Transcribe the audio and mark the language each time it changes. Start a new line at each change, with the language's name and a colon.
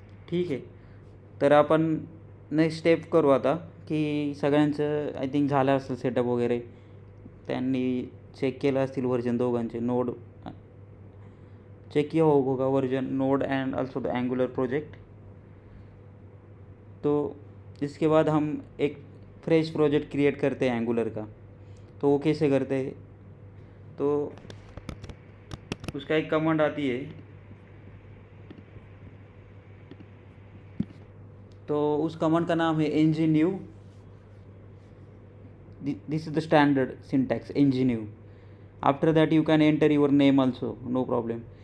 Marathi: ठीक आहे, तर आपण नेक्स्ट स्टेप करू आता, की सगळ्यांचं
English: I think
Marathi: झालं असेल सेटअप वगैरे. त्यांनी चेक केलं असतील वर्जन दोघांचे.
Hindi: नोड चेक किया होगा version node
English: And also the angular project.
Hindi: तो इसके बाद हम एक फ्रेश प्रोजेक्ट क्रिएट करते हैं एंगुलर का. तो वो कैसे करते हैं, तो उसका एक कमांड आती है. तो उस कमांड का नाम है ng-new.
English: This is the standard syntax, ng-new. After that you can enter your name also, no problem.